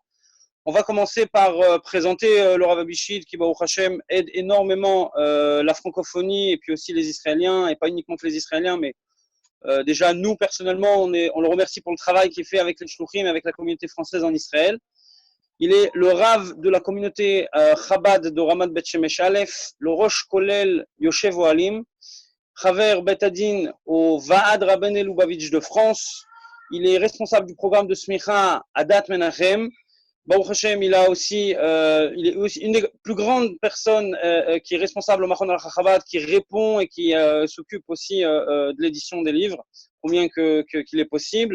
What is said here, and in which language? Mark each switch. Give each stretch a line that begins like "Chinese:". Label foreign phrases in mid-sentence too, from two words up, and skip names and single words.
French: On va commencer par présenter le Rav Abishid qui,
Hebrew: ברוך השם,
French: aide énormément la francophonie et puis aussi les Israéliens, et pas uniquement que les Israéliens, mais déjà nous personnellement, on le remercie pour le travail qu'il fait avec les Shluchim, avec la communauté française en Israël. Il est le Rav de la communauté Chabad de Ramat Bet Shemesh Aleph, le
Hebrew: ראש כולל יושב אהלים, חבר בית הדין
French: au Vaad Rabbeinu Lubavitch de France. Il est responsable du programme de Smicha Adat Menachem.
Hebrew: ברוך השם,
French: il est aussi une des plus grandes personnes qui est responsable au Machon al-Chabad, qui répond et qui s'occupe aussi de l'édition des livres, combien qu'il est possible.